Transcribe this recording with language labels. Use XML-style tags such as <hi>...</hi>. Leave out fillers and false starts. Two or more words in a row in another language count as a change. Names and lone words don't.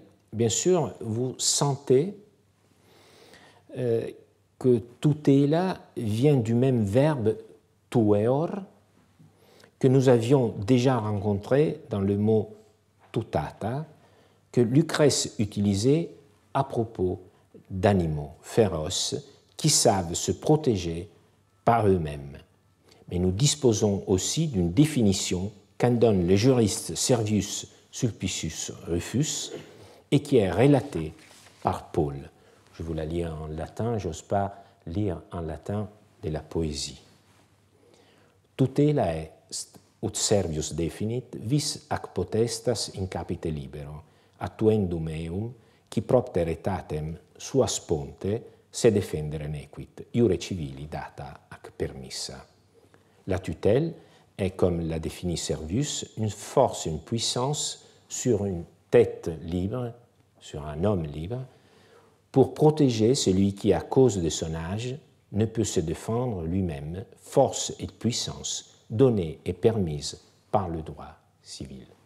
<fr>Bien sûr, vous sentez que tutela vient du même verbe tueor que nous avions déjà rencontré dans le mot tutata, que Lucrèce utilisait à propos d'animaux féroces qui savent se protéger par eux-mêmes. Mais nous disposons aussi d'une définition qu'en donne le juriste Servius Sulpicius Rufus et qui est relatée par Paul. Je vous la lis en latin, j'ose pas lire en latin de la poésie.</fr> <la>Tutela est, ut Servius definit, vis ac potestas in capite libero, attuendum eum, qui propter etatem suas ponte, se defendere nequit, iure civili data ac permissa.</la> <fr>La tutelle est, comme l'a défini Servius, une force, une puissance sur une tête libre, sur un homme libre, pour protéger celui qui, à cause de son âge, ne peut se défendre lui-même, force et puissance donnée et permise par le droit civil.</fr>